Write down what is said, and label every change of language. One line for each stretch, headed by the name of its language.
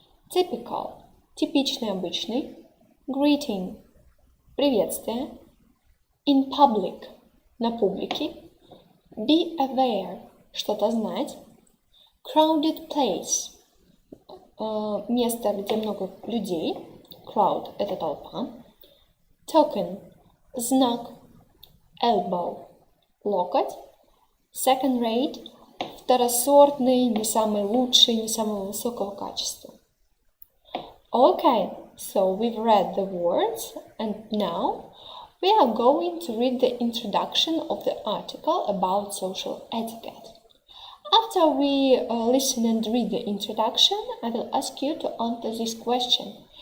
Russian: Typical. Типичный, обычный. Greeting. Приветствие.
English: In public.
Russian: На публике.
English: Be aware.
Russian: Что-то знать.
English: Crowded place.
Russian: Место, где много людей. Crowd – это толпа. Token – знак. Elbow – локоть.
English: Second rate
Russian: – второсортный, не самый лучший, не самого высокого качества.
English: Okay, so we've read the words and now we are going to read the introduction of the article about social etiquette. After we listen and read the introduction, I will ask you to answer this question.